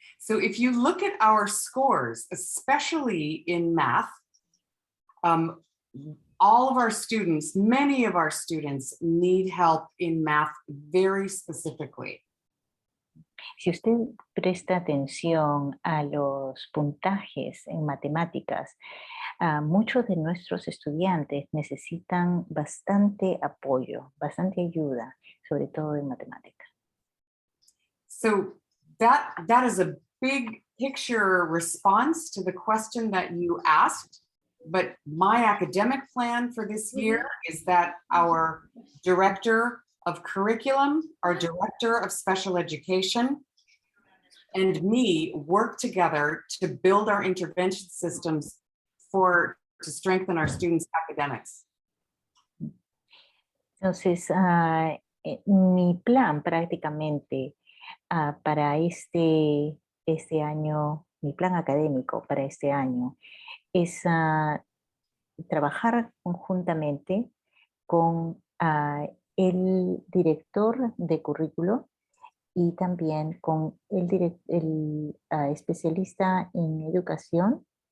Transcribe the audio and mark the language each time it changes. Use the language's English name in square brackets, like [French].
[English] So if you look at our scores, especially in math, all of our students, many of our students need help in math very specifically. [Spanish] Si usted presta atención a los puntajes en matemáticas, muchos de nuestros estudiantes necesitan bastante apoyo, bastante ayuda, sobre todo en matemáticas. [English] So that is a big picture response to the question that you asked. But my academic plan for this year is that our director of curriculum, our director of special education, and me work together to build our intervention systems to strengthen our students' academics. [Spanish] Entonces, mi plan prácticamente para este año, mi plan académico para este año es trabajar conjuntamente con el director de currículo y también con el especialista en educación